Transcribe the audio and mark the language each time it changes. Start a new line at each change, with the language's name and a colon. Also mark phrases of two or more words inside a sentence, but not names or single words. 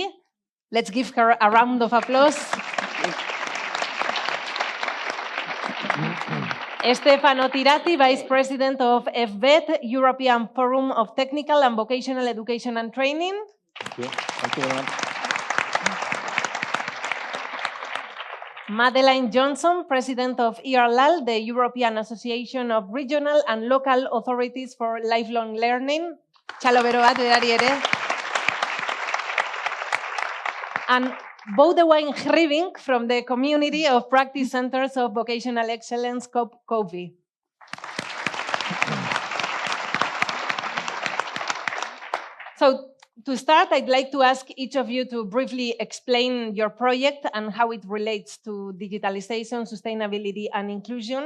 English: Let's give her a round of applause. Stefano Tirati, Vice President of EfVET, European Forum of Technical and Vocational Education and Training. Thank you. Thank you very much. Madeleine Jonsson, President of Earlall, the European Association of Regional and Local Authorities for Lifelong Learning.
Basque: Txalo bero bat, berari ere.
English: And Boudewijn Grievink from the Community of Practice Centers of Vocational Excellence, CoVE. So, to start, I'd like to ask each of you to briefly explain your project and how it relates to digitalization, sustainability, and inclusion.